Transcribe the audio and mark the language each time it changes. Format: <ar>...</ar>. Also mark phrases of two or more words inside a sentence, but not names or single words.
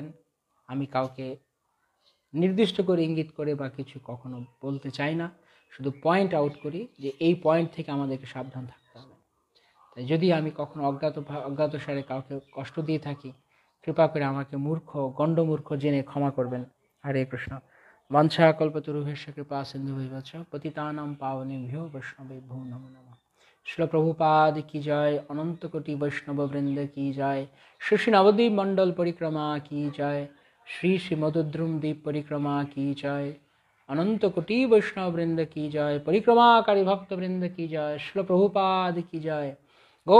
<bn>আমি কাউকে নির্দিষ্ট করে ইঙ্গিত করে বা কিছু কখনো বলতে চাই না, শুধু</bn> <en>point out</en> <bn>করি যে এই পয়েন্ট থেকে আমাদেরকে সাবধান থাকতে হবে। তাই যদি আমি কখনো অজ্ঞাতসারে কাউকে কষ্ট দিয়ে থাকি, কৃপা করে আমাকে গণ্ডমূর্খ জেনে ক্ষমা করবেন।</bn> <sa>হরে কৃষ্ণ। বাঞ্ছা কল্পতরুভ্যশ্চ কৃপা সিন্ধুভ্যশ্চ পতিতানাং পাবনেভ্যো বৈষ্ণবেভ্যো নমো নমঃ।</sa> <hi>श्रील प्रभुपाद की जय, अनंत कोटि वैष्णव वृंद की जय, श्री श्री नवद्वीप मंडल परिक्रमा की जय, श्री श्री मधुद्रुम द्वीप परिक्रमा की जय, अनंत कोटि वैष्णव वृंद की जय, परिक्रमाकारी भक्त वृंद की जय, श्रील प्रभुपाद की जय।</hi>